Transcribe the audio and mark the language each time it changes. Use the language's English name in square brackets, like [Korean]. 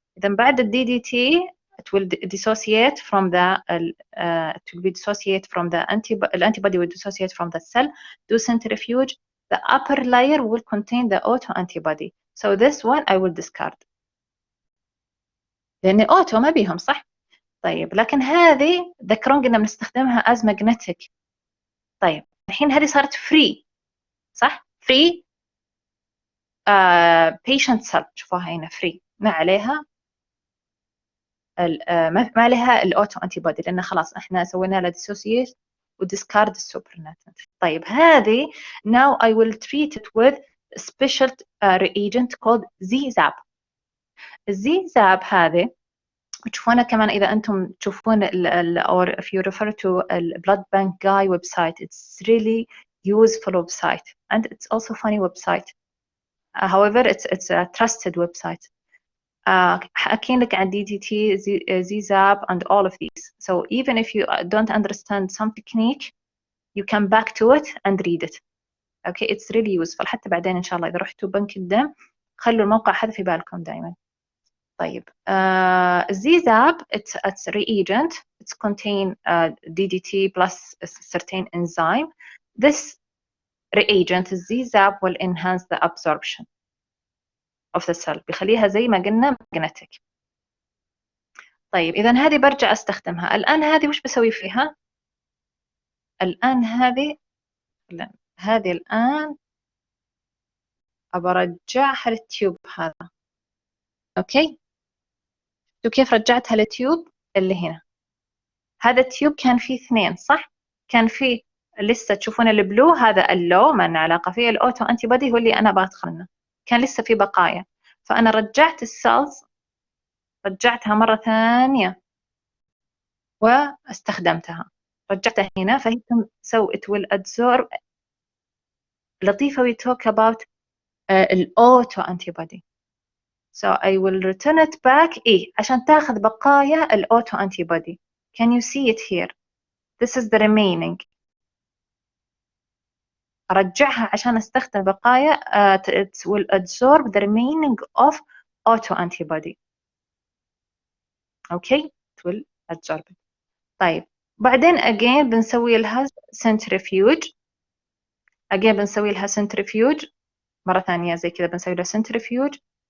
[English] اذا بعد الدي D T it will dissociate from the it will be dissociate from the antibody will dissociate from the cell. Do centrifuge. The upper layer will contain the auto antibody. So this one I will discard. [Arabic] لأن auto ما بيهم صح؟ طيب لكن هذه ذكرون قلنا بنستخدمها [English] as magnetic. [Arabic] طيب الحين هذه صارت free صح؟ free patient cell. شوفوها هنا free ما عليها ما عليها الاوتو انتي بودي لان خلاص احنا سوينا لها dissociate وديسكارد السوبرناتنت. طيب هذه [English] now I will treat it with a special reagent called ZZAP. [Arabic] الZZAP هذه تشوفونها كمان اذا انتم تشوفون [English] or if you refer to the blood bank guy website, it's really useful website and it's also funny website. However it's a trusted website. [Arabic] حاكين لك عن [English] DDT, ZZAP and all of these. So even if you don't understand some technique, you can back to it and read it. Okay, it's really useful. [Arabic] حتى بعدين إن شاء الله إذا رحتوا بنك الدم خلوا الموقع هذا في بالكم دائما. [English] طيب ZZAP it's reagent. It's contain DDT plus a certain enzyme. This reagent ZZAP will enhance the absorption of the cell. [Arabic] بيخليها زي ما قلنا magnetic. طيب إذا هذه برجع أستخدمها. الآن هذه وش بسوي فيها؟ الآن هذه الآن أبى أرجعها للتيوب هذا. أوكي؟ شوفوا كيف رجعتها للتيوب اللي هنا. هذا التيوب كان فيه 2 صح؟ كان في لسه تشوفون البلو هذا اللو ما لنا علاقة فيه. الأوتو أنتيبودي هو اللي أنا بدخل منه، كان لسه في بقايا، فأنا رجعت السيلز، رجعتها مرة ثانية واستخدمتها، رجعتها هنا. [English] فهي it will absorb. لطيفة we talk about الأوتو antibody. So I will return it back [Arabic] عشان تاخذ بقايا الأوتو أنتيبودي. [English] Can you see it here? This is the remaining. [Arabic] أرجعها عشان أستخدم بقايا [English] it will absorb the remaining of auto antibody. Okay, it will absorb it. [Arabic] طيب بعدين again بنسوي لها centrifuge. again بنسوي لها centrifuge مرة ثانية زي كذا، بنسوي لها centrifuge.